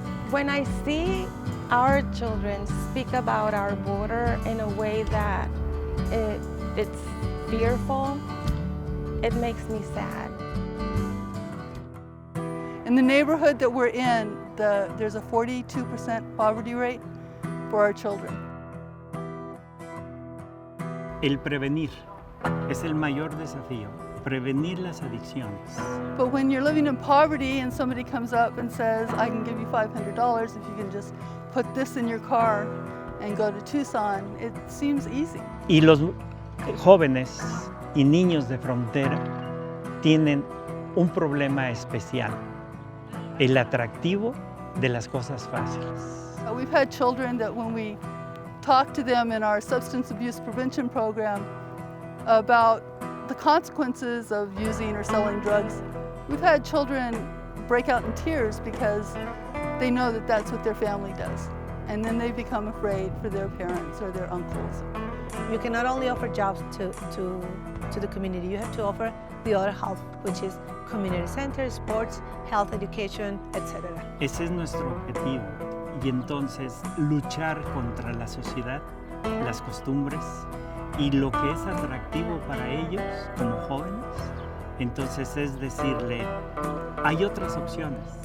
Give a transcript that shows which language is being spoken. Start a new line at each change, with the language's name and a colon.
English: When I see our children speak about our border in a way that it's fearful, it makes me sad. In the neighborhood that we're in, there's a 42% poverty rate for our children.
Spanish: El prevenir es el mayor desafío, prevenir las adicciones.
English: But when you're living in poverty and somebody comes up and says, I can give you $500 if you can just put this in your car and go to Tucson, it seems easy.
Spanish: Y los jóvenes y niños de frontera tienen un problema especial, el atractivo de las cosas fáciles.
English: We've had children that when we talk to them in our substance abuse prevention program about the consequences of using or selling drugs, we've had children break out in tears because they know that that's what their family does. And then they become afraid for their parents or their uncles. You can not only offer jobs to the community, you have to offer the other half, which is community centers, sports, health, education, etc.
Spanish: Ese es nuestro objetivo. Y entonces luchar contra la sociedad, las costumbres y lo que es atractivo para ellos como jóvenes, entonces es decirle, hay otras opciones.